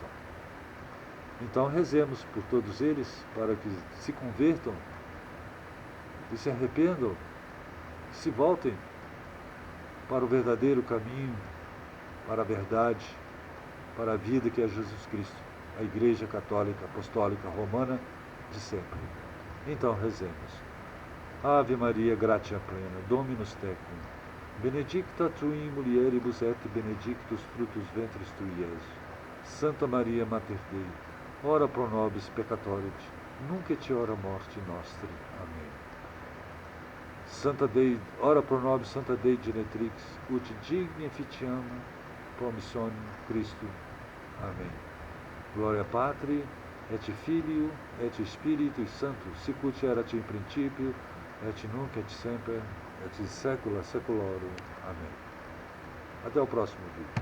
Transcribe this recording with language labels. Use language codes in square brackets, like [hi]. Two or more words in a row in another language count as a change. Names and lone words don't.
[pt] Então rezemos por todos eles para que se convertam e se arrependam, se voltem para o verdadeiro caminho, para a verdade, para a vida que é Jesus Cristo, a Igreja Católica Apostólica Romana de sempre. Então rezemos. [la] Ave Maria, gratia plena, Dominus tecum, Benedicta tu in mulieribus et benedictus fructus ventris tui, Iesus. Santa Maria, Mater Dei, ora pro nobis peccatoribus, nunc et hora morti nostri. [pt] Amém. [la] Santa Dei, ora pro nobis, Santa Dei Genetrix, ut digni efficiam promissionem Christo. [pt] Amém. [la] Gloria Patri, et Filio, et Spiritus Sancto, sicut erat in principio, et nunc et semper, et in saecula saeculorum. [pt] Amém. Até o próximo vídeo.